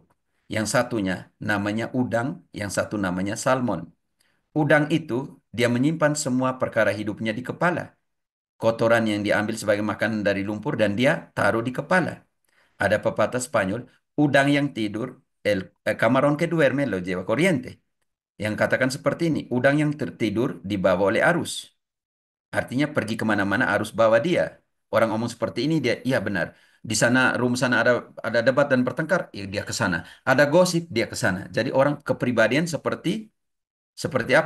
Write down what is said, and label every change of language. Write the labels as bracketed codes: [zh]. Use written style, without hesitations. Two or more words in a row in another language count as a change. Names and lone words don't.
[id] Yang satunya namanya udang, yang satu namanya salmon. Udang itu dia menyimpan semua perkara hidupnya di kepala. Kotoran yang diambil sebagai makanan dari lumpur dan dia taruh di kepala. Ada pepatah Spanyol, udang yang tidur, [es] camarón que duerme lo lleva corriente. [id] Yang katakan seperti ini, udang yang tertidur dibawa oleh arus. Artinya pergi kemana-mana arus bawa dia. Orang ngomong seperti ini, dia, iya benar. Di sana, sana ada debat dan bertengkar, ya dia ke sana. Ada gosip, dia ke sana. Jadi orang kepribadian seperti apa?